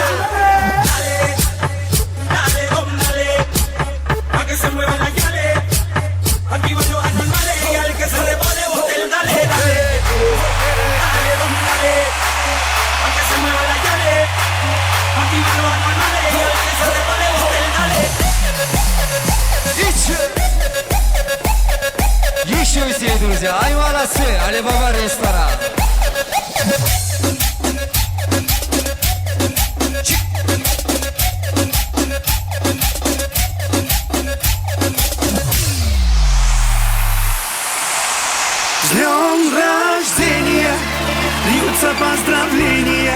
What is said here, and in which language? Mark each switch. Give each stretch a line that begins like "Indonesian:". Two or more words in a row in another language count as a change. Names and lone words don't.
Spanish: Dale, dale, dale, pa' que se muevan las llave. Activa los anormales y al que se le pone botel, dale, dale. Dale, dale, pa' que se muevan las llave. Activa los anormales y al que se le pone botel, dale.
Russian: Еще все, друзья, ай молодцы, Алибаба ресторан. С днем рождения льются поздравления.